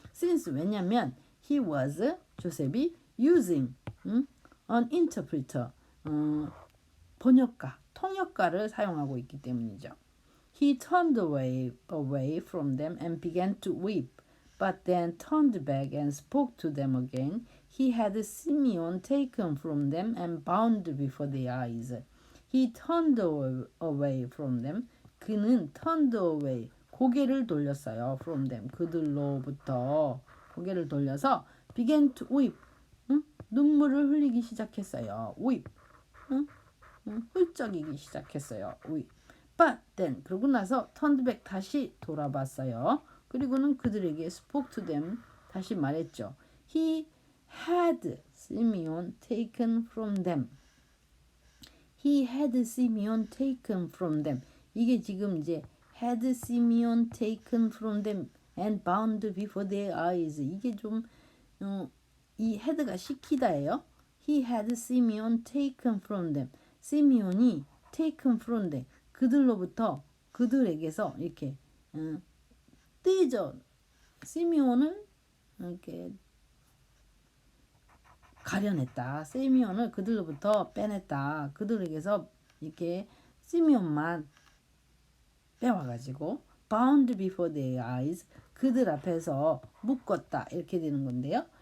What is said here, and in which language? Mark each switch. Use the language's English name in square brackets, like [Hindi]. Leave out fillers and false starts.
[Korean] Since 왜냐면 [English] he was [Korean] 조셉이 [English] using an interpreter [Korean] 번역가 통역가를 사용하고 있기 때문이죠. [English] He turned away from them and began to weep, but then turned back and spoke to them again. He had Simeon taken from them and bound before their eyes. He turned away from them. [Korean] 그는 [English] turned away, [Korean] 고개를 돌렸어요. [English] From them, [Korean] 그들로부터 고개를 돌려서 [English] began to weep, [Korean] 눈물을 흘리기 시작했어요. weep, 훌쩍이기 시작했어요. [English] weep. But then, [Korean] 그러고 나서 [English] turned back, [Korean] 다시 돌아봤어요. 그리고는 그들에게 [English] spoke to them, [Korean] 다시 말했죠. [English] He had Simeon taken from them. He had Simeon taken from them. [Korean] 이게 지금 이제 [English] had Simeon taken from them and bound before their eyes. [Korean] 이게 좀 이 had가 시키다예요. [English] He had Simeon taken from them. [Korean] 시미온이 [English] taken from them. [Korean] 그들로부터 그들에게서 이렇게 떼져 시미온을 이렇게 가려냈다. 시미온을 그들로부터 빼냈다. 그들에게서 이렇게 시미온만 빼와가지고 [English] bound before their eyes, [Korean] 그들 앞에서 묶었다. 이렇게 되는 건데요.